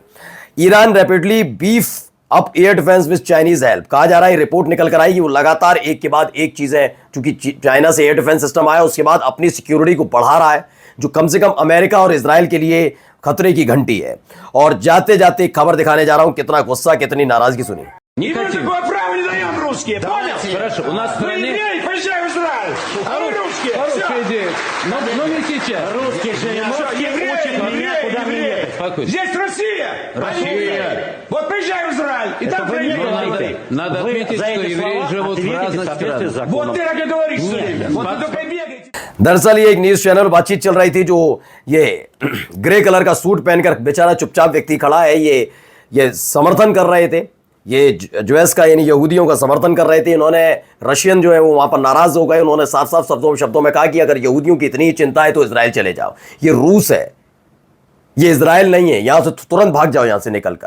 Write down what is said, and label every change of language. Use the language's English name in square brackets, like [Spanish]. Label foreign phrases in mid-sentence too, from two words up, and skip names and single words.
[English] Iran rapidly beef up air defense with Chinese help. [Hindi] कहा जा रहा है, रिपोर्ट निकल कर आई कि वो लगातार एक के बाद एक चीजें, चूंकि चाइना से [English] air defense system [Hindi] आया, उसके बाद अपनी सिक्योरिटी को बढ़ा रहा है, जो कम से कम अमेरिका और इजराइल के लिए खतरे की घंटी है। और जाते जाते खबर दिखाने जा रहा हूं, कितना गुस्सा, कितनी नाराजगी सुनी। [Russian] Никакого права не даем русские, понял? Хорошо, у нас в Вы стране... евреи, поезжай в Израиль! А вы русские, Хорошая все! идея. Но не сейчас. Русские же, евреи, евреи! Спокойно. Здесь Россия! Россия. Вот поезжай в Израиль, и там Надо отметить, что евреи живут в разных странах. Вот ты так и говоришь все время. Вот ты только [Hindi] दरअसल ये एक [English] news channel [Hindi] बातचीत चल रही थी, जो ये [English] grey colour [Hindi] का सूट पहनकर बेचारा चुपचाप व्यक्ति खड़ा है, ये समर्थन कर रहे थे, ये यूएस का यानी यहूदियों का समर्थन कर रहे थे। इन्होंने रशियन जो है वो वहां पर नाराज हो गए, उन्होंने साफ साफ शब्दों में कहा कि अगर यहूदियों की इतनी चिंता है तो इजराइल चले जाओ, ये रूस है, ये इजराइल नहीं है, यहां से तुरंत भाग जाओ यहां से निकलकर।